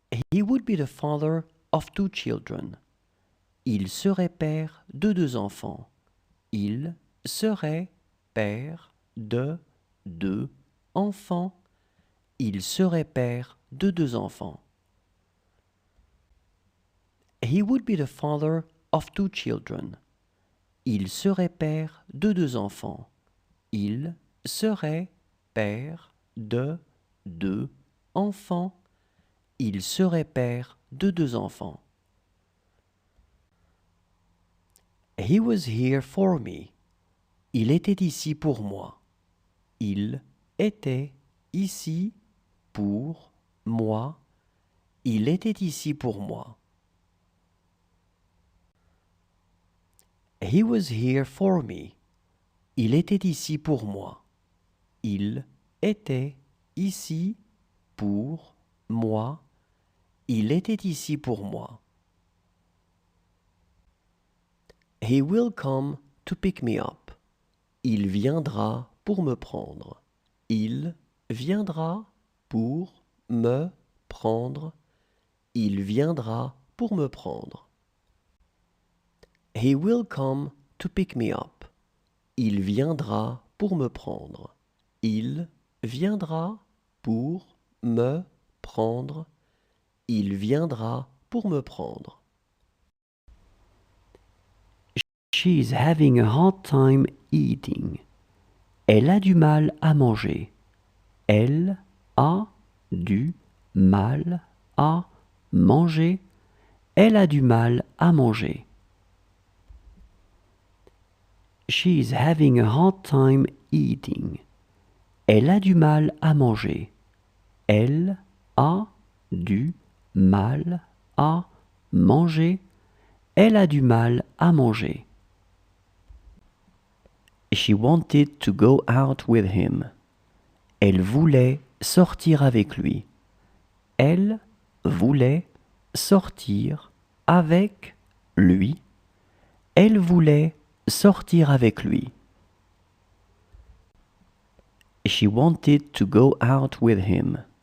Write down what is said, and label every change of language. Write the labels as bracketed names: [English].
[English] He would be the father of 2 children. [French] Il serait père de 2 enfants. Il serait père de 2 enfants. Il serait père de 2 enfants. [English] He would be the father of 2 children. [French] Il serait père de 2 enfants. Il serait père de 2 enfants. Il serait père de 2 enfants. [English] He was here for me. [French] Il était ici pour moi. Il était ici pour moi. Il était ici pour moi. [English] He was here for me. [French] Il était ici pour moi. Il était ici pour moi. Il était ici pour moi. [English] He will come to pick me up. [French] Il viendra pour me prendre. Il viendra pour me prendre. Il viendra pour me prendre. [English] He will come to pick me up. [French] Il viendra pour me prendre. Il viendra pour me prendre. Il viendra pour me prendre. [English] She is having a hard time eating. [French] Elle a du mal à manger. Elle a du mal à manger. Elle a du mal à manger. [English] She is having a hard time eating. [French] Elle a du mal à manger. Elle a du mal à manger. Elle a du mal à manger. [English] She wanted to go out with him. [French] Elle voulait sortir avec lui. Elle voulait sortir avec lui. Elle voulait sortir avec lui. [English] She wanted to go out with him.